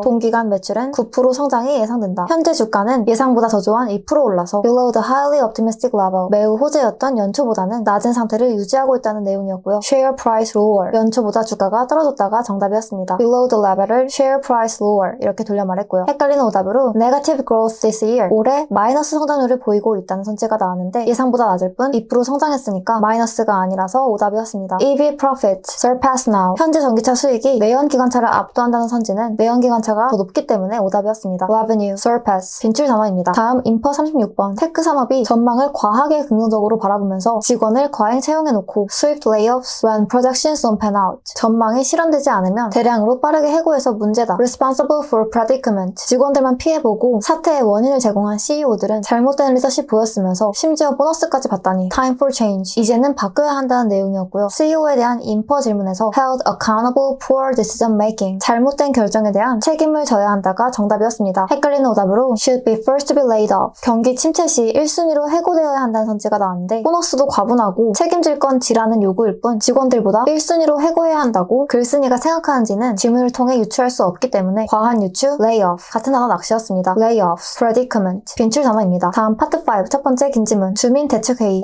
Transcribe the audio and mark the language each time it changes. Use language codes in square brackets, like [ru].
[ko] 동기간 매출은 9% 성장이 예상된다. 현재 주가는 예상보다 더 좋은 2% 올라서 [en] below the highly optimistic level. [ko] 매우 호재였던 연초보다는 낮은 상태를 유지하고 있다는 내용이었고요. [en] Share price lower. [ko] 연초보다 주가가 떨어졌다가 정답이었습니다. Below the level을 [en] share price lower [ko] 이렇게 돌려 말했고요. 헷갈리는 오답으로 [en] negative growth this year. [ko] 올해 마이너스 성장률을 보이고 있다는 선지가 나왔는데 예상보다 낮을 뿐 2% 성장했으니까 마이너스가 아니라서 오답이었습니다. [en] EV profit surpass now. [ko] 현재 전기차 수익이 내연 기관차를 압도한다는 선지는 내연 기관차가 더 높기 때문에 오답이었습니다. Revenue surpass 빈출 단어입니다. 다음 인퍼 36번 테크 산업이 전망을 과하게 긍정적으로 바라보면서 직원을 과잉 채용해놓고 [en] swift layoffs when projections don't pan out. [ko] 전망이 실현되지 않으면 대량으로 빠르게 해고해서 문제다. [en] Responsible for predicament. [ko] 직원들만 피해보고 사태의 원인을 제공한 CEO들은 잘못된 리더십 보였으면서 심지어 보너스까지 받다니 [en] time for change. [ko] 이제는 바꿔야 한다는 내용이었고요. CEO에 대한 인퍼 질문에서 [en] held accountable for decision making. [ko] 잘못된 결정에 대한 책임을 져야 한다가 정답이었습니다. [en] 헷갈리는 오답으로 should be first to be laid off. [ko] 경기 침체 시 1순위로 해고되어야 한다는 선지가 나왔는데 보너스도 과분하고 책임질 건 지라는 요구일 뿐 직원들보다 1순위로 해고해야 한다고 글쓴이가 생각하는지는 질문을 통해 유추할 수 없기 때문에 과한 유추, layoff 같은 단어 낚시였습니다. layoffs, predicament 빈출 단어입니다. 다음 파트 5 첫 번째 긴 지문 주민 대책회의.